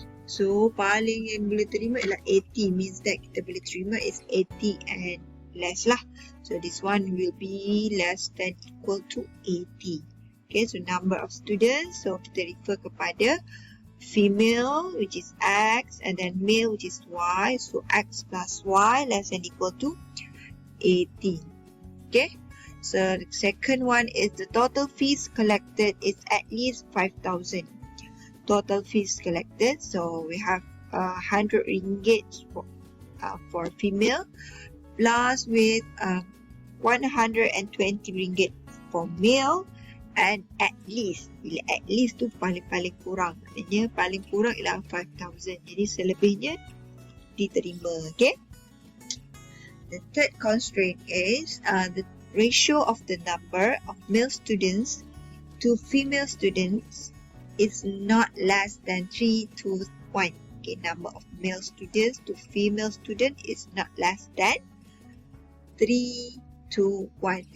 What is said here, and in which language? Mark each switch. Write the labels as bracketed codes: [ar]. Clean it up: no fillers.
[ms] So paling yang boleh terima ialah 80. [en] Means that [ms] kita boleh terima [en] is 80 and less lah. So this one will be less than equal to 80. Okay, so number of students. [ms] So kita refer kepada [en] female which is X and then male which is Y. So X plus Y less than equal to 80. Okay. So the second one is the total fees collected is at least 5,000. Total fees collected. So we have 100 ringgit for female plus with 120 ringgit for male and at least. [ms] Bila [en] at least [ms] tu paling kurang. Maknanya paling kurang ialah 5,000. Jadi selebihnya diterima. Okay. [en] The third constraint is the ratio of the number of male students to female students is not less than 3 to 1. Okay, number of male students to female student is not less than 3 to 1.